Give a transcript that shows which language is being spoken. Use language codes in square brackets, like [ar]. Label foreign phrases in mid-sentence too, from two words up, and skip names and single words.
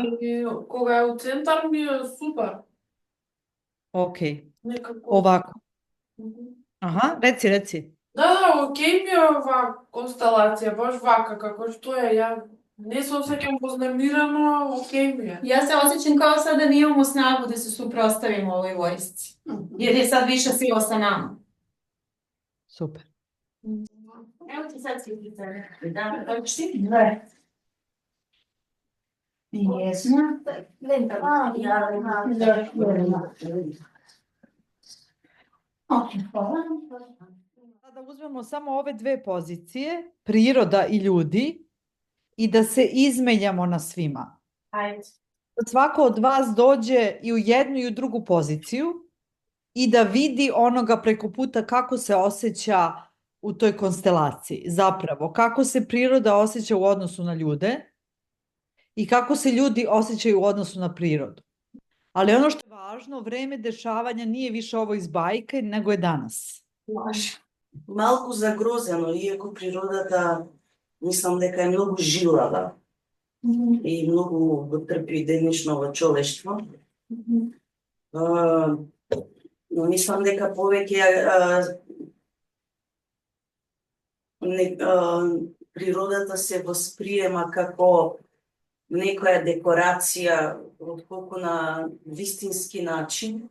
[mk] И кога е у центар ми е супер. окей. Некако. Овако. Мгм. Аха, реци. Да, окей ми е оваа констелација, баш вака, како што е, ја не се осеќам вознемирено, окей ми е. [sr] Ja se osjećam kao sad da mi imamo snagu da se suprotstavimo ovoj vojsci. Jer je sad više sila sa nama. [mk] Супер. Ево ти sad светлица. Да, Да. Јесно. Лента. [sr] Sada uzmemo samo ove dve pozicije, priroda i ljudi, i da se izmenjamo na svima. Ajde. Da svako od vas dođe i u jednu i u drugu poziciju i da vidi onoga preko puta kako se osjeća u toj konstelaciji. Zapravo, kako se priroda osjeća u odnosu na ljude i kako se ljudi osjećaju u odnosu na prirodu. Ali ono što je važno, vreme dešavanja nije više ovo iz bajke, nego je danas. [mk] малку загрозено, иако природата мислам дека е многу жилава и многу го трпи денешно во човештво. Но мислам дека повеќе природата се восприема како некоја декорација отколку на вистински начин.